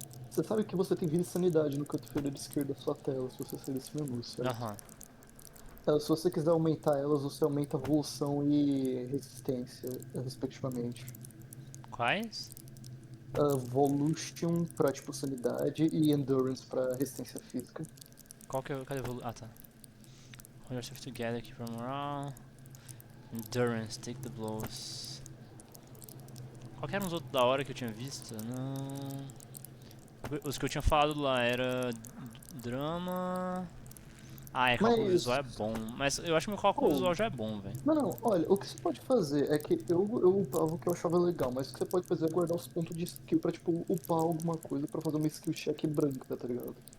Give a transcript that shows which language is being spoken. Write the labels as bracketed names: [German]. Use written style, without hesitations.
[Portuguese] Você sabe que você tem vida e sanidade no canto inferior esquerdo da sua tela, se você sair desse menu, certo? Aham. Se você quiser aumentar elas, você aumenta a evolução e resistência, respectivamente. Quais? Volution pra, tipo, sanidade e Endurance pra resistência física. Qual que é o... Cadê o... Ah, tá. [English] Hold yourself together, keep your morale. Endurance, take the blows. [Portuguese] Qual que eram os outros da hora que eu tinha visto? Não... Os que eu tinha falado lá era... Drama... Ah, cálculo Mas... visual é bom. Mas eu acho que meu cálculo Oh. visual já é bom, velho. Não, olha, o que você pode fazer é que eu upava o que eu achava legal, mas o que você pode fazer é guardar os pontos de skill pra, tipo, upar alguma coisa pra fazer uma skill check branca, tá ligado?